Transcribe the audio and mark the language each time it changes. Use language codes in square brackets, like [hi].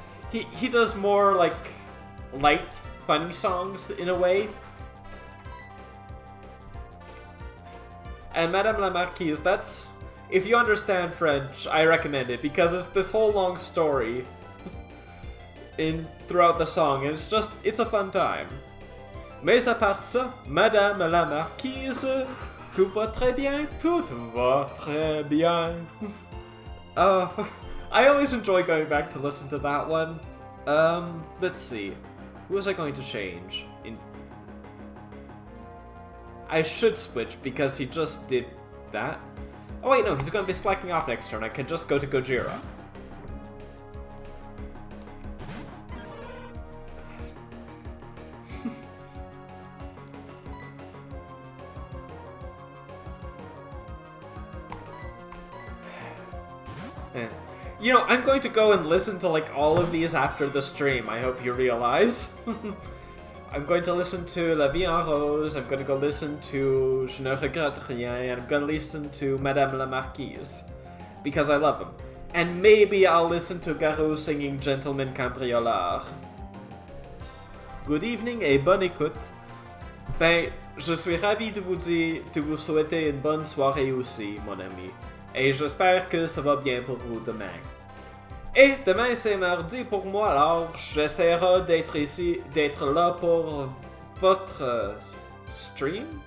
[en] He does more, like, light, funny songs in a way. And Madame la Marquise, that's... If you understand French, I recommend it, because it's this whole long story throughout the song, and it's a fun time. [fr] Mais à part ça, Madame la Marquise, tout va très bien, tout va très bien. [en] I always enjoy going back to listen to that one. Let's see. Who was I going to change? I should switch because he just did that. Oh wait, no, he's going to be slacking off next turn. I can just go to Gojira. Eh. You know, I'm going to go and listen to, like, all of these after the stream, I hope you realize. I'm going to listen to La Vie en Rose, I'm going to go listen to Je ne regrette rien, and I'm going to listen to Madame la Marquise. Because I love them. And maybe I'll listen to Garou singing Gentleman Cambriolard. Good evening [fr] et bonne écoute. Ben, je suis ravi de vous souhaiter une bonne soirée aussi, mon ami. Et j'espère que ça va bien pour vous demain. Et demain c'est mardi pour moi, alors j'essaierai d'être ici, d'être là pour votre stream?